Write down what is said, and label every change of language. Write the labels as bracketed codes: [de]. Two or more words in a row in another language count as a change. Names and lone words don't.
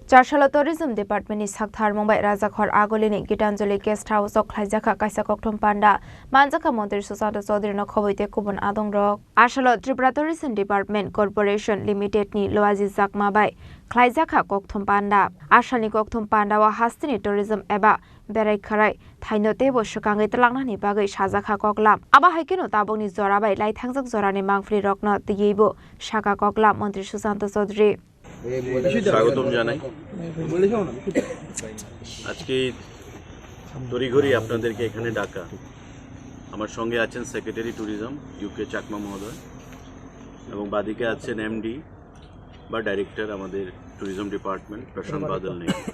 [trp] Charshalo Tourism Department ni Sakthar Mumbai Rajakhor Agolini Gitanjali Guest House ok Khlaijaka Kaisa Kokthum Panda Manjaka Montri Susanta Chaudhary no khoboite kubon adong rok Ashalo Tripura Tourism Department Corporation Limited ni Loaji Jakma bai Khlaijaka Kokthum Panda Ashani Kokthum Panda wa Hastini Tourism eba berai kharai thainote bo sukangai talangna bagai sajaka koklam aba haikeno tabongni jora bai lai thangjak jorani mangfri rokno tiyebo shaka koklam Montri Susanta Chaudhary [bn] স্বাগতম জানাই আজকে তড়িঘড়ি আপনাদেরকে এখানে ডাকা আমার সঙ্গে আছেন [en] secretary tourism [bn] ইউকে চাকমা মহোদয় এবং বাদিকে আছেন এমডি বা ডাইরেক্টর আমাদের [en] tourism department [bn] প্রশান্ত বাদল নেই